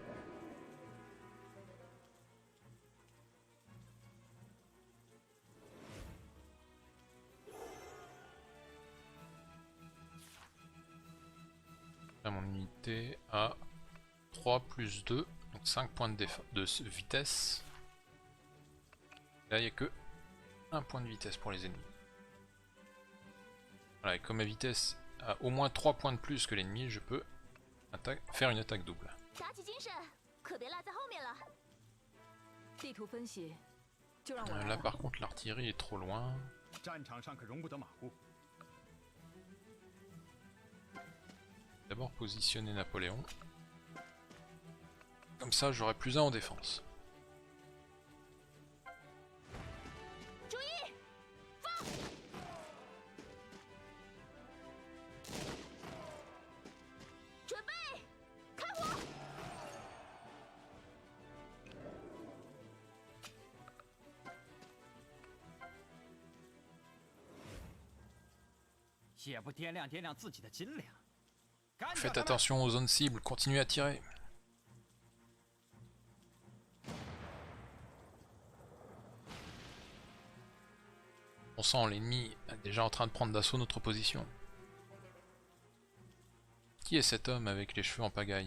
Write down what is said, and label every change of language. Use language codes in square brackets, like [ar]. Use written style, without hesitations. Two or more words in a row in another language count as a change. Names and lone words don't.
[fr] Là mon unité a 3 plus 2, donc 5 points de vitesse. Là il n'y a que 1 point de vitesse pour les ennemis. Voilà, et comme ma vitesse a au moins 3 points de plus que l'ennemi, je peux faire une attaque double. [zh] 打起精神，可别落在后面了。地图分析，就让我来 [fr] Là [zh] 了。 [fr] par contre l'artillerie est trop loin. [zh] 战场上可容不得马虎。 [fr] d'abord positionner Napoléon. Comme ça, j'aurai plus un en défense. [zh] 注意，放！准备，开火！也不掂量掂量自己的斤两。干掉 [fr] Faites [zh] 他们！ [fr] attention aux zones cibles, continuez à tirer. On sent l'ennemi est déjà en train de prendre d'assaut notre position. Qui est cet homme avec les cheveux en pagaille?